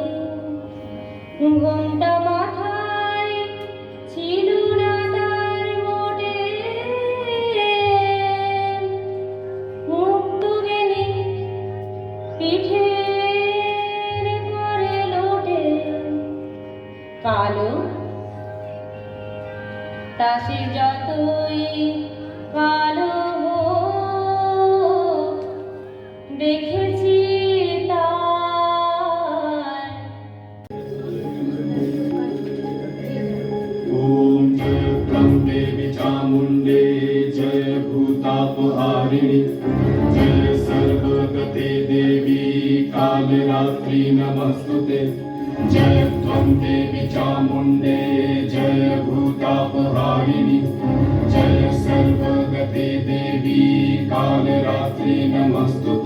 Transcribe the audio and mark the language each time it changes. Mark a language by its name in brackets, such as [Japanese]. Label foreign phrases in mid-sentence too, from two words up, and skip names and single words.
[Bangla] ঘোমটা মাথায় ছিল না তার মোটে, মুক্ত গেলি পিঠের পরে লোটে। কালো তা সে যতই কালো হোক, দেখেছি তার। [Sanskrit] ओम जय ब्रह्मे चामुंडे जय भूतापहारिणी जय सर्वगते देवी कालरात्रि नमस्तुते। जय त्वं देवी चामुंडे जय भूतापहारिणी जय सर्वगते देवी कालरात्रि नमस्तुते।